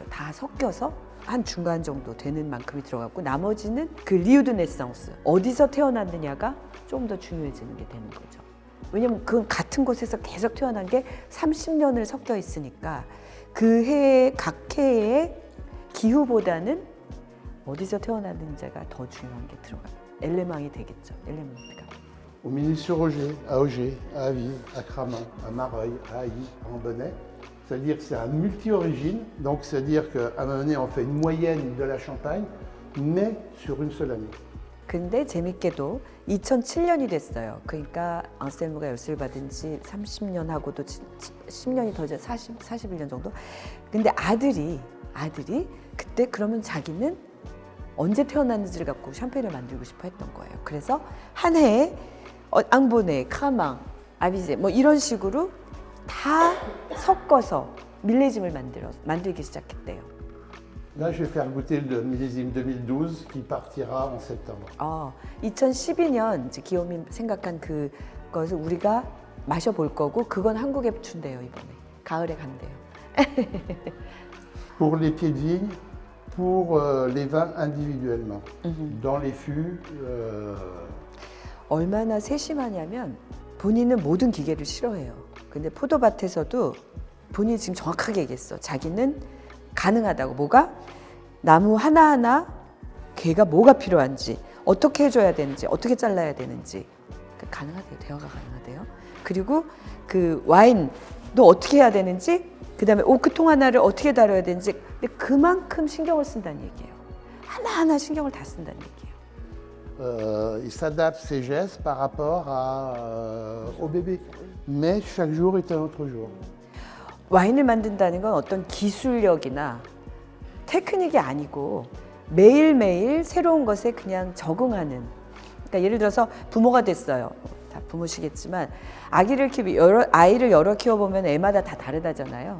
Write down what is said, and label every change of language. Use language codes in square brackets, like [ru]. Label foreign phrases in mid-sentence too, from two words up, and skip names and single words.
[ko] 다 섞여서 한 중간 정도 되는 만큼이 들어갔고 나머지는 그 리우드 네상스 어디서 태어났느냐가 좀 더 중요해지는 게 되는 거죠. 왜냐면 그 같은 곳에서 계속 태어난 게 30년을 섞여 있으니까 그 해 각 해의 기후보다는 어디서 태어났는지가 더 중요한 게 들어가요. 엘레망이 되겠죠. 엘레먼트가. [fr] Au Midi-sur-Roger, à Auger, à Avis, à Cramant, à Mareuil, à Hailly, à Ambonnay. C'est-à-dire que c'est un multi-origine, donc c'est-à-dire qu'à un moment donné, on fait une moyenne de la Champagne, mais sur une seule année. [ko] 근데 재밌게도 2007년이 됐어요. 그러니까 앙셀무가 열쇠를 받은 지 30년 하고도 10년이 더 41년 정도. 근데 아들이 그때 그러면 자기는 언제 태어났는지를 갖고 샴페인을 만들고 싶어 했던 거예요. 그래서 한 해에 앙보네, 카망, 아비제 뭐 이런 식으로 다 섞어서 밀레짐을 만들기 시작했대요. [fr] Là, je vais faire goûter le millésime 2012 qui partira en septembre. [ko] 2012년 이제 기욤이 생각한 그것을 우리가 마셔볼 거고 그건 한국에 준대요 이번에 가을에 간대요. [fr] Pour les pieds de vigne, pour les vins individuellement. Dans les fûts, [ko] 얼마나 세심하냐면 본인은 모든 기계를 싫어해요. 근데 포도밭에서도 본인이 지금 정확하게 얘기했어. 자기는 가능하다고. 뭐가? 나무 하나하나 걔가 뭐가 필요한지 어떻게 해줘야 되는지 어떻게 잘라야 되는지 가능하대요. 대화가 가능하대요. 그리고 그 와인도 어떻게 해야 되는지 그 다음에 오크통 하나를 어떻게 다뤄야 되는지 근데 그만큼 신경을 쓴다는 얘기예요. 하나하나 신경을 다 쓴다는 얘기예요. [fr] il s'adapte ses gestes par rapport au bébé. Mais chaque jour est un autre jour. [ko] 와인을 만든다는 건 어떤 기술력이나 테크닉이 아니고 매일매일 새로운 것에 그냥 적응하는. 그러니까 예를 들어서 부모가 됐어요. 다 부모시겠지만 아이를 여러 키워보면 애마다 다 다르다잖아요.